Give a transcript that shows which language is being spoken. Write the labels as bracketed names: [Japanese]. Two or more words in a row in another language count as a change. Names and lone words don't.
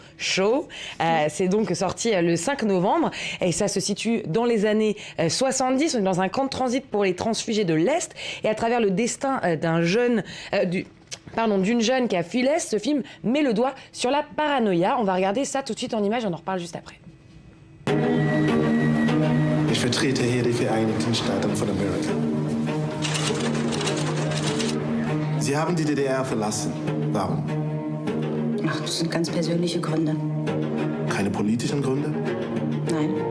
[French] C'est donc sorti le 5 novembre. Et ça se situe dans les années 70. On est dans un camp de transit pour les transfugés de l'Est. Et à travers le destin d'une jeune qui a fui l'Est, ce film met le doigt sur la paranoïa. On va regarder ça tout de suite en image, on en reparle juste après. [German] Ich vertrete hier die Vereinigten Staaten von Amerika. Sie haben die DDR verlassen. Warum? Ach, das sind ganz persönliche Gründe. Keine politischen Gründe? Nein.